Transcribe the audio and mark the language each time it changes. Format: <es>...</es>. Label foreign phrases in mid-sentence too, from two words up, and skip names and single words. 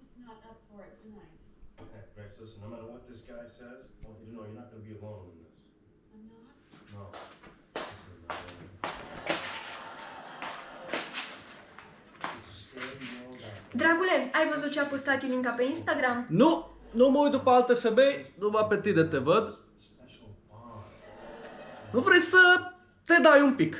<en>Okay, Grace, listen, no matter what this guy says, I want you to know you're not going to be alone in this. I'm not? No.</en> <ro>Dragule, ai văzut ce a postat Ilinca pe Instagram? Nu mă uit după alte femei, numai pe tine te văd. Nu vrei să te dai un pic?</ro>